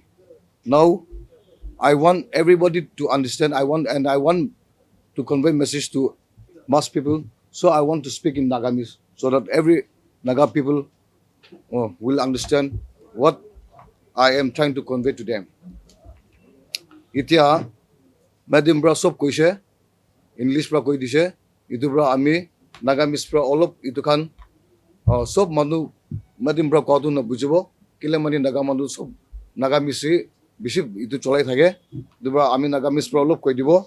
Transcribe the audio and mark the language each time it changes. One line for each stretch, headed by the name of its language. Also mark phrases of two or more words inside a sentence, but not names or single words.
English: Now, I want everybody to understand. I want to convey message to mass people. So I want to speak in Nagamis so that every Naga people will understand what I am trying to convey to them.
Naga Pidgin: Itia, Madam Bra sob koise, English pra koi dise, itu bra ami Nagamis pra olop itu kan sob manu Madam Bra kodu na bujibo, kile mani Naga manu sob Nagamisi biship itu cholai thake, itu bra ami Nagamis pra olop koi dibo.